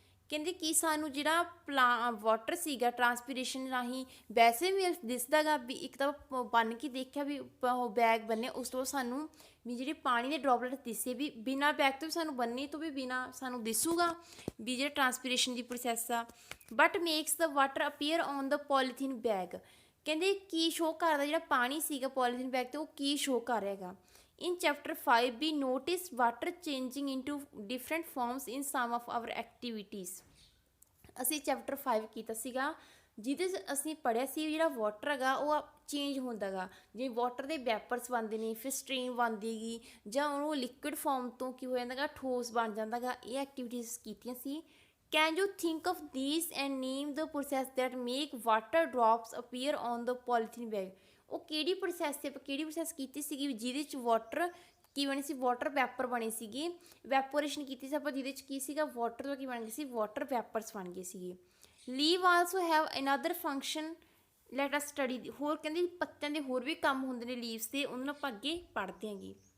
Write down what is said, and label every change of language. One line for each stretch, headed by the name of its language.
Punjabi: ਕਹਿੰਦੇ ਕਿ ਸਾਨੂੰ ਜਿਹੜਾ ਵਾਟਰ ਸੀਗਾ ਟਰਾਂਸਪੀਰੇਸ਼ਨ ਰਾਹੀਂ ਵੈਸੇ ਵੀ ਦਿਸਦਾ ਗਾ ਵੀ ਇੱਕ ਤਾਂ ਬੰਨ ਕੇ ਦੇਖਿਆ ਵੀ ਉਹ ਬੈਗ ਬੰਨੇ, ਉਸ ਤੋਂ ਸਾਨੂੰ ਵੀ ਜਿਹੜੇ ਪਾਣੀ ਦੇ ਡ੍ਰੌਪਲੇਟ ਦਿਸੇ ਵੀ ਬਿਨਾਂ ਬੈਗ ਤੋਂ ਵੀ ਸਾਨੂੰ ਬੰਨੇ ਤੋਂ ਵੀ ਬਿਨਾਂ ਸਾਨੂੰ ਦਿਸੂਗਾ ਵੀ ਜਿਹੜਾ ਟਰਾਂਸਪੀਰੇਸ਼ਨ ਦੀ ਪ੍ਰੋਸੈਸ ਆ।
English: But makes the water appear on the polythene bag.
Punjabi: ਕਹਿੰਦੇ ਕੀ ਸ਼ੋਅ ਕਰਦਾ ਜਿਹੜਾ ਪਾਣੀ ਸੀਗਾ ਪੋਲੀਥੀਨ ਬੈਗ 'ਤੇ ਉਹ ਕੀ ਸ਼ੋਅ ਕਰ ਰਿਹਾ ਹੈਗਾ।
English: In chapter 5 we notice water changing into different forms in some of our activities।
Punjabi: ਅਸੀਂ ਚੈਪਟਰ 5 ਕੀਤਾ ਸੀਗਾ ਜਿਹਦੇ 'ਚ ਅਸੀਂ ਪੜ੍ਹਿਆ ਸੀ ਜਿਹੜਾ ਵਾਟਰ ਹੈਗਾ ਉਹ ਚੇਂਜ ਹੁੰਦਾ ਗਾ, ਜਿਵੇਂ ਵਾਟਰ ਦੇ ਵੈਪਰਸ ਬਣਦੇ ਨੇ, ਫਿਰ ਸਟ੍ਰੀਮ ਬਣਦੀ ਹੈਗੀ, ਜਾਂ ਉਹਨੂੰ ਲਿਕੁਇਡ ਫਾਰਮ ਤੋਂ ਕੀ ਹੋ ਜਾਂਦਾ ਗਾ, ਠੋਸ ਬਣ ਜਾਂਦਾ ਗਾ। ਇਹ ਐਕਟੀਵਿਟੀਜ਼ ਕੀਤੀਆਂ ਸੀ।
English: Can you think of these and name the process that make water drops appear on the polythene bag?
Punjabi: ਉਹ ਕਿਹੜੀ ਪ੍ਰੋਸੈਸ ਤੇ ਆਪਾਂ ਕਿਹੜੀ ਪ੍ਰੋਸੈਸ ਕੀਤੀ ਸੀਗੀ ਜਿਹਦੇ 'ਚ ਵਾਟਰ ਕੀ ਬਣੀ ਸੀ, ਵਾਟਰ ਵੈਪਰ ਬਣੇ ਸੀਗੇ, ਵੈਪੋਰੇਸ਼ਨ ਕੀਤੀ ਸੀ ਆਪਾਂ ਜਿਹਦੇ 'ਚ ਕੀ ਸੀਗਾ ਵਾਟਰ ਤੋਂ ਕੀ ਬਣ ਗਏ ਸੀ, ਵਾਟਰ ਵੈਪਰਸ ਬਣ ਗਏ ਸੀਗੇ।
English: Leave also have another function let us study.
Punjabi: ਹੋਰ ਕਹਿੰਦੇ ਪੱਤਿਆਂ ਦੇ ਹੋਰ ਵੀ ਕੰਮ ਹੁੰਦੇ ਨੇ ਲੀਵਸ ਦੇ, ਉਹਨਾਂ ਨੂੰ ਆਪਾਂ ਅੱਗੇ ਪੜ੍ਹਦੇ ਹੈਗੇ।